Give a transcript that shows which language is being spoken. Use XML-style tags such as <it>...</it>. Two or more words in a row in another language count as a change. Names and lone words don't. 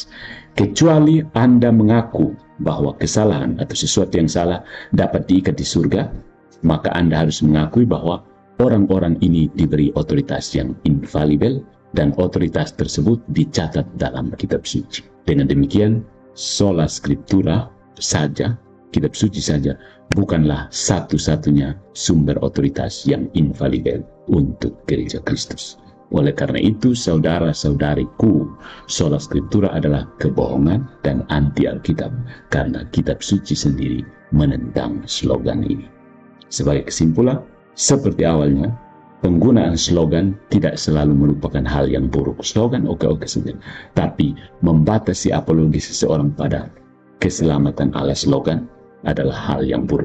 <id>Kecuali Anda mengaku bahwa kesalahan atau sesuatu yang salah dapat diikat di surga, maka Anda harus mengakui bahwa orang-orang ini diberi otoritas yang infalibel dan otoritas tersebut dicatat dalam kitab suci. Dengan demikian,</id> <la>sola scriptura</la> <id>saja, kitab suci saja, bukanlah satu-satunya sumber otoritas yang infalibel untuk gereja Kristus. Oleh karena itu, saudara-saudariku,</id> <la>sola scriptura</la> <id>adalah kebohongan dan anti Alkitab, karena kitab suci sendiri menentang slogan ini. Sebagai kesimpulan, seperti awalnya, penggunaan slogan tidak selalu merupakan hal yang buruk. Slogan oke-oke saja, tapi membatasi apologi seseorang pada keselamatan ala slogan adalah hal yang buruk.</id>